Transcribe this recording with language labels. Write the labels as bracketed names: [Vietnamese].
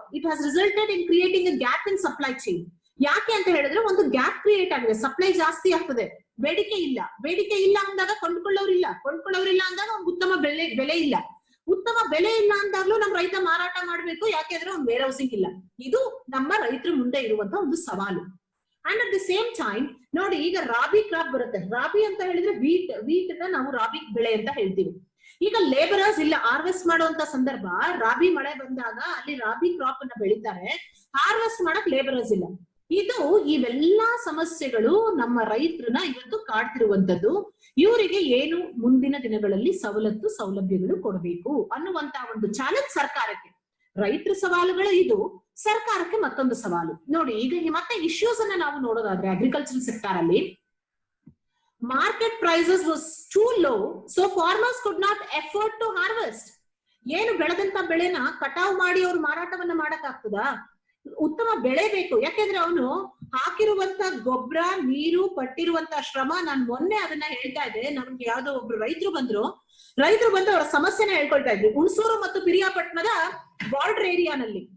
[English] It has resulted in creating a gap in supply chain. [Kannada] ಯಾಕೆ ಅಂತ ಹೇಳಿದ್ರೆ ಒಂದು ಗ್ಯಾಪ್ ಕ್ರಿಯೇಟ್ ಆಗಿದೆ. ಸಪ್ಲೈ ಜಾಸ್ತಿ ಆಗ್ತದೆ, ಬೇಡಿಕೆ ಇಲ್ಲ ಅಂದಾಗ ಕೊಂಡ್ಕೊಳ್ಳೋರಿಲ್ಲ ಅಂದಾಗ ಒಂದು ಉತ್ತಮ ಬೆಲೆ ಇಲ್ಲ. ಉತ್ತಮ ಬೆಲೆ ಇಲ್ಲ ಅಂದಾಗ್ಲೂ ನಮ್ ರೈತ ಮಾರಾಟ ಮಾಡ್ಬೇಕು, ಯಾಕೆಂದ್ರೆ ಒಂದು ವೇರ್ ಹೌಸಿಂಗ್ ಇಲ್ಲ. ಇದು ನಮ್ಮ ರೈತರ ಮುಂದೆ ಇರುವಂತ ಒಂದು ಸವಾಲು. [English] and at the same time [Kannada] ನೋಡಿ, ಈಗ ರಾಬಿ ಕ್ರಾಪ್ ಬರುತ್ತೆ. ರಾಬಿ ಅಂತ ಹೇಳಿದ್ರೆ ವೀಟ್ ನಾವು ರಾಬಿ ಬೆಳೆ ಅಂತ ಹೇಳ್ತೀವಿ. ಈಗ ಲೇಬರರ್ಸ್ ಇಲ್ಲ ಹಾರ್ವೆಸ್ಟ್ ಮಾಡುವಂತ ಸಂದರ್ಭ. ರಾಬಿ ಮಳೆ ಬಂದಾಗ ಅಲ್ಲಿ ರಾಬಿ ಕ್ರಾಪ್ ಅನ್ನ ಬೆಳಿತಾರೆ, ಹಾರ್ವೆಸ್ಟ್ ಮಾಡಕ್ ಲೇಬರರ್ಸ್ ಇಲ್ಲ. ಇವೆಲ್ಲಾ ಸಮಸ್ಯೆಗಳು ನಮ್ಮ ರೈತರನ್ನ ಇವತ್ತು ಕಾಡ್ತಿರುವಂತದ್ದು. ಇವರಿಗೆ ಏನು ಮುಂದಿನ ದಿನಗಳಲ್ಲಿ ಸೌಲಭ್ಯಗಳು ಕೊಡಬೇಕು ಅನ್ನುವಂತ ಒಂದು ಚಾಲೆಂಜ್ ಸರ್ಕಾರಕ್ಕೆ. ರೈತರ ಸವಾಲುಗಳು ಇದು, ಸರ್ಕಾರಕ್ಕೆ ಮತ್ತೊಂದು ಸವಾಲು. ನೋಡಿ, ಈಗ ಮತ್ತೆ ಇಶ್ಯೂಸ್ ಅನ್ನ ನಾವು ನೋಡೋದಾದ್ರೆ ಅಗ್ರಿಕಲ್ಚರ್ ಸೆಕ್ಟರ್ ಅಲ್ಲಿ [English] market prices was too low, so farmers could not afford to harvest. [Kannada] ಏನು ಬೆಳೆದಂತ ಬೆಳೆನ ಕಟಾವು ಮಾಡಿ ಅವ್ರು ಮಾರಾಟವನ್ನ ಮಾಡಕ್ ಆಗ್ತದಾ? ಉತ್ತಮ ಬೆಳೆ ಬೇಕು. ಯಾಕೆಂದ್ರೆ ಅವನು ಹಾಕಿರುವಂತ ಗೊಬ್ಬರ, ನೀರು, ಪಟ್ಟಿರುವಂತ ಶ್ರಮ. ನಾನು ಮೊನ್ನೆ ಅದನ್ನ ಹೇಳ್ತಾ ಇದ್ದೆ. ನಮ್ಗೆ ಯಾವ್ದೋ ಒಬ್ರು ರೈತರು ಬಂದು ಅವರ ಸಮಸ್ಯೆನ ಹೇಳ್ಕೊಳ್ತಾ ಇದ್ವಿ. ಹುಣಸೂರು ಮತ್ತು ಪಿರಿಯಾಪಟ್ಟಣದ ಬಾರ್ಡರ್ ಏರಿಯಾನಲ್ಲಿ